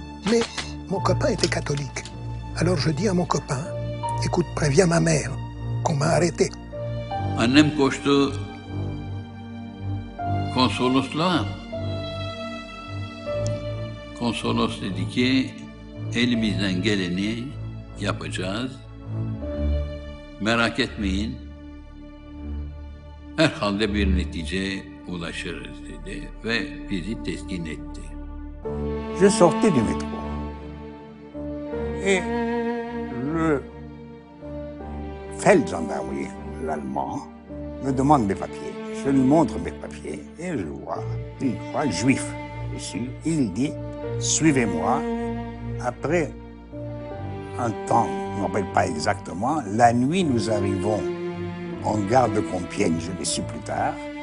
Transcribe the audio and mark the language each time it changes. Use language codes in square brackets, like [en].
[fr] Mais mon copain était catholique. Alors je dis à mon copain, « Écoute, préviens ma mère qu'on m'a arrêté. » [tr] Annem koştu konsolosluğa. Konsolos dedi ki elimizden geleni yapacağız. Merak etmeyin. Herhalde bir neticeye ulaşırız dedi ve bizi teskin etti. [fr] Je sortais du métro et le Feldgendarmerie, l'allemand, me demande mes papiers. Je lui montre mes papiers et je vois, il croit juif dessus. Il dit, suivez-moi. Après un temps, je ne me rappelle pas exactement, la nuit nous arrivons en gare de Compiègne, je l'ai su plus tard.